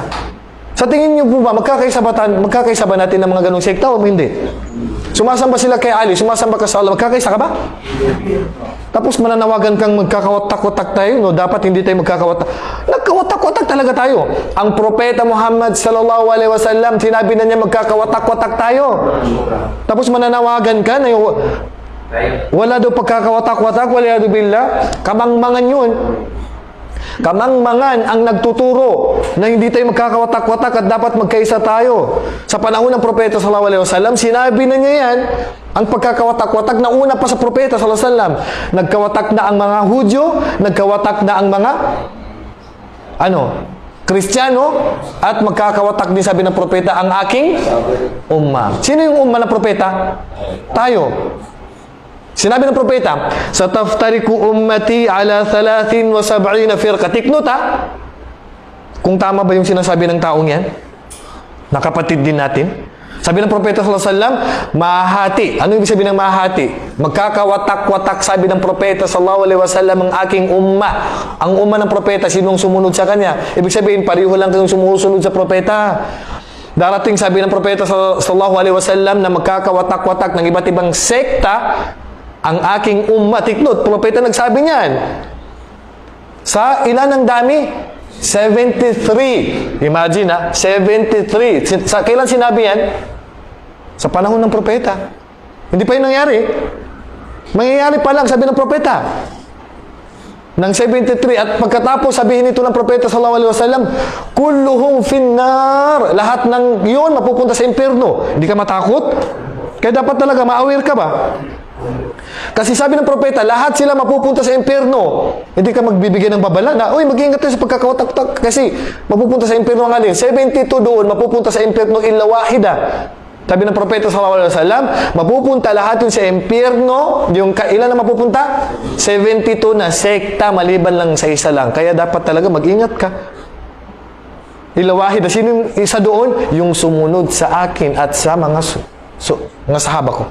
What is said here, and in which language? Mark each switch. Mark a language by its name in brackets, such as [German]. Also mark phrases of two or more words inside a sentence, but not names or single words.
[Filipino] Sa tingin niyo po ba, magkakaisa ba natin ng mga ganong sekta o hindi? Sumasamba sila kay Ali, sumasamba ka sa Allah, magkakaisa ka ba? Tapos mananawagan kang magkakawatak-watak tayo, no? Dapat hindi tayo magkakawatak. Nagkawatak-watak talaga tayo. Ang propeta Muhammad [Arabic] sallallahu alaihi wasallam, [Filipino] sinabi na niya magkakawatak-watak tayo. Tapos mananawagan ka na wala daw pagkakawatak-watak, wala daw billah. Kamangmangan yun. Kamangmangan ang nagtuturo na hindi tayo magkakawatak-watak at dapat magkaisa tayo. Sa panahon ng propeta [Arabic] sallallahu alaihi wasallam, [Filipino] sinabi na niya yan, ang pagkakawatak-watak na una pa sa propeta [Arabic] sallallahu alaihi wasallam. [Filipino] Nagkawatak na ang mga Hudyo, nagkawatak na ang mga Kristiyano, at magkakawatak din sabi ng propeta ang aking umma. Sino yung umma ng propeta? Tayo. Sinabi ng propeta, [Arabic] "Sataftariku ummati ala 73 firqa." [Filipino] Tiknot ha? Kung tama ba yung sinasabi ng taong yan? Nakapatid din natin. Sabi ng propeta [Arabic] sallallahu alaihi wasallam, [Filipino] mahati. Ano ibig sabihin ng mahati? Magkakawatak-watak, sabi ng propeta [Arabic] sallallahu alaihi wasallam, [Filipino] ang aking umma. Ang umma ng propeta, sinong sumunod sa kanya? Ibig sabihin, pareho lang kayong sumusunod sa propeta. Darating, sabi ng propeta [Arabic] sallallahu alaihi wasallam, [Filipino] na magkakawatak-watak ng iba't ibang sekta ang aking umma. Tiknot, propeta nagsabi niyan. Sa ilan ang dami? 73. Imagine ha, 73. Kailan sinabi yan? Sa panahon ng propeta. Hindi pa yun nangyari. Mangyayari pa lang, sabi ng propeta. Ng 73. At pagkatapos sabihin ito ng propeta [Arabic] sallallahu alaihi wasallam, kulluhum finnar. [Filipino] Lahat ng yun mapupunta sa impyerno. Hindi ka matakot? Kaya dapat talaga ma-aware ka ba? Kasi sabi ng propeta, lahat sila mapupunta sa impyerno. Hindi ka magbibigay ng babala na, uy, mag-iingat tayo sa pagkakawatak-watak kasi mapupunta sa impyerno ang alin. 72 doon, mapupunta sa impyerno [Arabic] illa wahida. [Filipino] Sabi ng propeta [Arabic] sallallahu alaihi wasallam, [Filipino] mapupunta lahat yun sa impyerno. Yung kailan na mapupunta? 72 na sekta, maliban lang sa isa lang. Kaya dapat talaga mag-ingat ka. [Arabic] Illa wahida. [Filipino] Sino yung isa doon? Yung sumunod sa akin at sa mga sahaba ko.